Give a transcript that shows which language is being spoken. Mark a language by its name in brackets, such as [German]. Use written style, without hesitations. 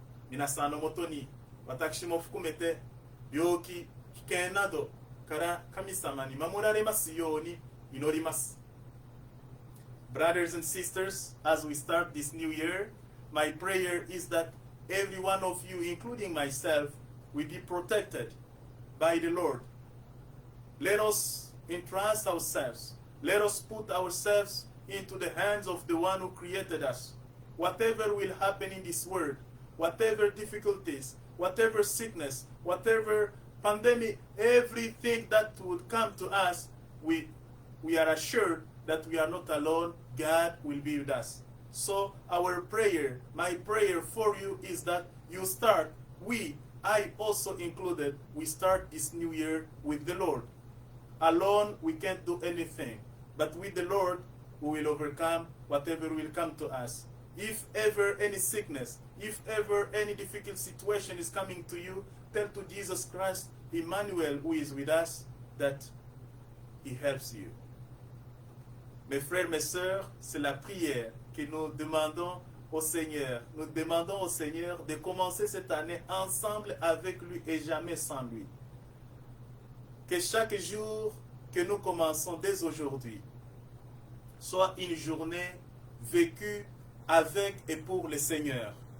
[Japanese] 皆さんのもとに私も含めて病気、危険などから神様に守られますように祈ります。 [English] Brothers and sisters, as we start this new year, my prayer is that every one of you, including myself, will be protected by the Lord. Let us entrust ourselves. Let us put ourselves into the hands of the one who created us. Whatever will happen in this world, whatever difficulties, whatever sickness, whatever pandemic, everything that would come to us, we are assured that we are not alone. God will be with us. So our prayer, my prayer for you is that you start, I also included, we start this new year with the Lord. Alone we can't do anything, but with the Lord we will overcome whatever will come to us. If ever any sickness, if ever any difficult situation is coming to you, tell to Jesus Christ, Emmanuel, who is with us, that He helps you. [French] Mes frères, mes sœurs, c'est la prière que nous demandons au Seigneur. Nous demandons au Seigneur de commencer cette année ensemble avec lui et jamais sans lui. Que chaque jour que nous commençons dès aujourd'hui soit une journée vécue avec et pour le Seigneur.